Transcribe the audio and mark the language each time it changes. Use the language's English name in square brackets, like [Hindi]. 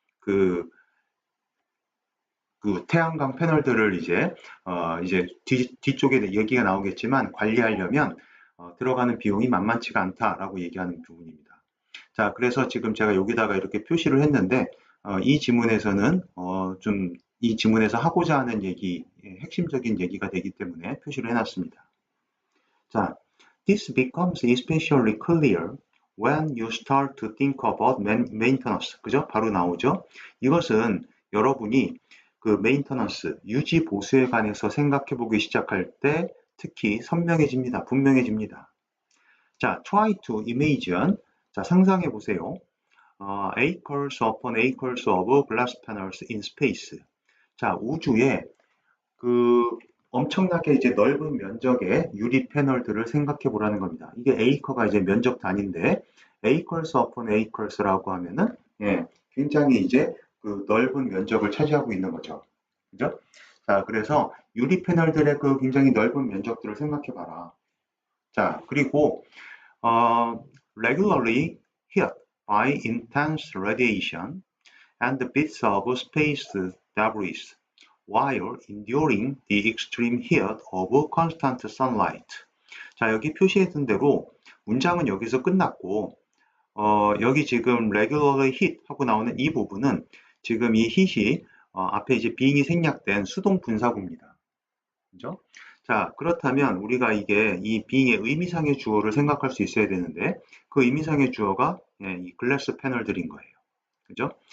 [Korean] 그, 그 태양광 패널들을 이제 뒤쪽에 얘기가 나오겠지만 관리하려면 들어가는 비용이 만만치가 않다라고 얘기하는 부분입니다. 자, 그래서 지금 제가 여기다가 이렇게 표시를 했는데 이 지문에서는 좀 이 지문에서 하고자 하는 얘기, 핵심적인 얘기가 되기 때문에 표시를 해놨습니다. [English] 자, this becomes especially clear when you start to think about maintenance. [Korean] 그죠? 바로 나오죠? 이것은 여러분이 그 maintenance, 유지 보수에 관해서 생각해 보기 시작할 때 특히 선명해집니다. 분명해집니다. 자, [English] try to imagine. [Korean] 자, 상상해 보세요. [English] acres upon acres of glass panels in space. [Korean] 자, 우주에 그 엄청나게 이제 넓은 면적의 유리 패널들을 생각해 보라는 겁니다. 이게 에이커가 이제 면적 단위인데 [English] acres upon acres [Korean] 라고 하면은 굉장히 이제 그 넓은 면적을 차지하고 있는 거죠. 그죠? 자, 그래서 유리 패널들의 그 굉장히 넓은 면적들을 생각해 봐라. [English] 자, 그리고 regularly hit by intense radiation and bits of space debris while enduring the extreme heat of constant sunlight. [Korean] 자, 여기 표시해둔 대로 문장은 여기서 끝났고 여기 지금 [English] regularly hit [Korean] 하고 나오는 이 부분은 지금 이 hit이 앞에 이제 being이 생략된 수동 분사구입니다. 그죠? 자, 그렇다면 우리가 이게 이 being의 의미상의 주어를 생각할 수 있어야 되는데 그 의미상의 주어가 이 글래스 패널들인 거예요. 그죠?